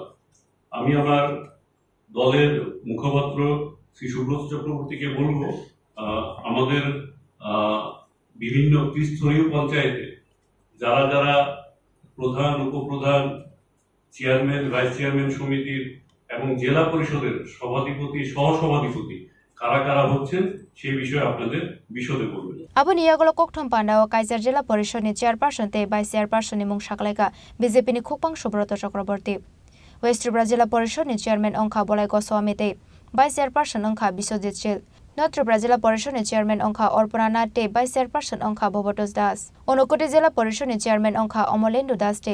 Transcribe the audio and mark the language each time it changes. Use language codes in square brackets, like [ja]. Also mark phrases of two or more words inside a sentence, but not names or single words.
[bn] আমি আমার দলের মুখপাত্র শ্রী সুব্রত চক্রবর্তীকে বলবো, আমাদের বিভিন্ন ত্রিস্তরীয় পঞ্চায়েতে যারা যারা প্রধান, উপপ্রধান, চেয়ারম্যান, [en] vice chairman [bn] সমিতির এবং জেলা পরিষদের সভাধিপতি, সহসভাধিপতি কারা কারা হচ্ছেন সেই বিষয়ে আপনাদের বিশদে বলবেন। [trp] Aboni Yagolo Kokthum Panda o Kaisar Jila Porishad ni Chairperson Te [en] Vice Chairperson [trp] ni Mung Shaklaika BJP ni Khukpang Subroto Chakraborty West Tripura Jila Porishad ni Chairman Ongkha Bolai Goswami Te Vice Chairperson Ongkha Biswajit Shil North Tripura Jila Porishad ni Chairman Ongkha Orpana Nath Te [en] Vice Chairperson [trp] Ongkha Bhobotos Das Unakoti Jila Porishad ni Chairman Ongkha Omolendu Das Te